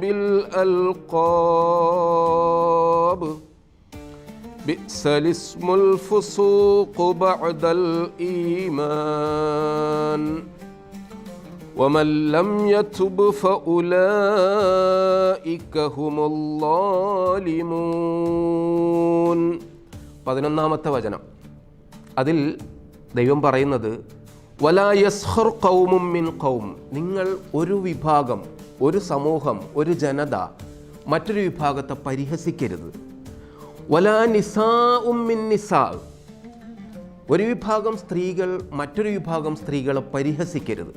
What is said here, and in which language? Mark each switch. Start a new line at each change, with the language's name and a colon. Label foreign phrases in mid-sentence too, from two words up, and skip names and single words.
Arabic: بالألقاب بئس الاسم الفسوق بعد الإيمان ومن لم يتب فأولئك هم الظالمون.
Malayalam: 11-ാമത്തെ വചനം. അതിൽ ദൈവം പറയുന്നത്,
Arabic: ولا يسخر قوم من قوم,
Malayalam: നിങ്ങൾ ഒരു വിഭാഗം, ഒരു സമൂഹം, ഒരു ജനത മറ്റൊരു വിഭാഗത്തെ പരിഹസിക്കരുത്.
Arabic: ولا نساء من نساء,
Malayalam: ഒരു വിഭാഗം സ്ത്രീകൾ മറ്റൊരു വിഭാഗം സ്ത്രീകളെ പരിഹസിക്കരുത്.